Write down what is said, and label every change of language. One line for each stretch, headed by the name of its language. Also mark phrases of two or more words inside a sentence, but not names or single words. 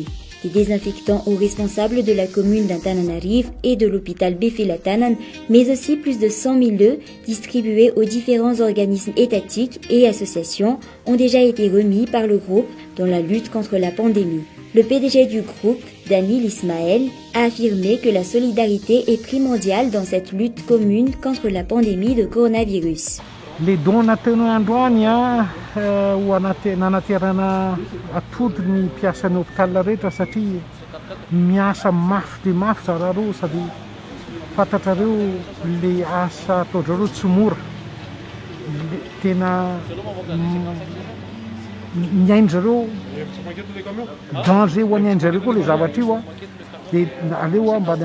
French: Des désinfectants aux responsables de la commune d'Antananarive et de l'hôpital Befelatanan, mais aussi plus de 100 000 œufs distribués aux différents organismes étatiques et associations ont déjà été remis par le groupe dans la lutte contre la pandémie. Le PDG du groupe, Daniel Ismaël, a affirmé que la solidarité est primordiale dans cette lutte commune contre la pandémie de coronavirus. Les dons
Malagasy: nataonay androany ho nanaterana atody ny mpiasan'ny hôpital rehetra satria miasa mafy dia mafy zareo sady fantatrareo le asa ataondrareo tsy mora tena miaindrareo danger ho any ain-jareo koa le zavatra io dia aleo mba